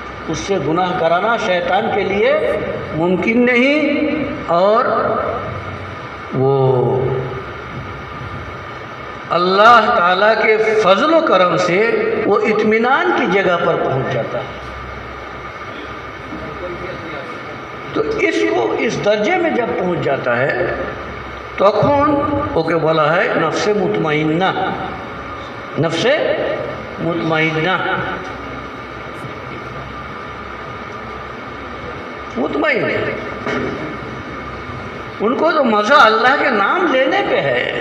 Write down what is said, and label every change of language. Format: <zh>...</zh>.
<hi>उससे गुनाह कराना शैतान के लिए मुमकिन नहीं, और वो अल्लाह ताला के फजल करम से वो इत्मीनान की जगह पर पहुंच जाता है. तो इसको इस दर्जे में जब पहुंच जाता है</hi> <bn>তখন ওকে বলা হয় নফসে মুতমাইন্না. নফসে মুতমাইন্না, मुतमईन.</bn> <hi>उनको तो मज़ा अल्लाह के नाम लेने पे है.</hi>